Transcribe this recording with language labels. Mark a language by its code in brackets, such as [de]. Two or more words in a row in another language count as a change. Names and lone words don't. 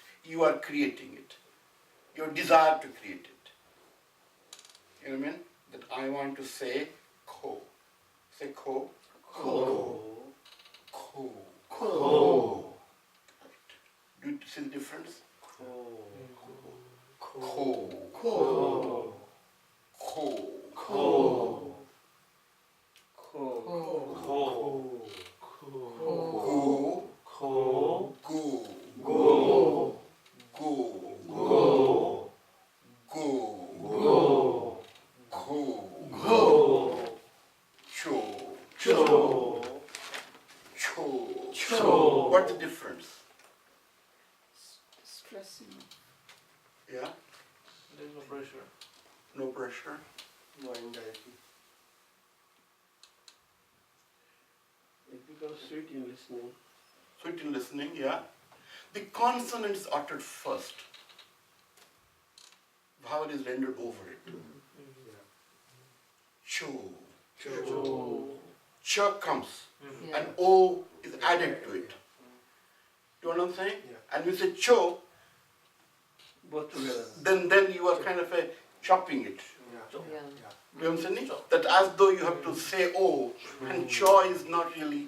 [en] You are creating it. Your desire to create it. You know what I mean? That I want to say ko. Say ko. Ko. Ko. Ko. Do you see the difference? Ko. Ko. Ko. Ko. Ko. Ko. Ko. Go. Ko. Go. Go. Go. Go. Go. Go. Ko. Go. Cho. Cho. Cho. Cho. What's the difference? Stressing. Yeah? There's no pressure. No pressure. No anxiety. It becomes sweet in listening. Sweet in listening, yeah? The consonant is uttered first. Vowel is rendered over it. Yeah. Cho. Cho. Cha comes. Yeah. And O is added to it. Do you know what I'm saying? Yeah. And when you say cho, Both together. then you are kind of chopping it. Yeah. Cho. Yeah. You know what I'm saying? That as though you have to say O, and cho is not really.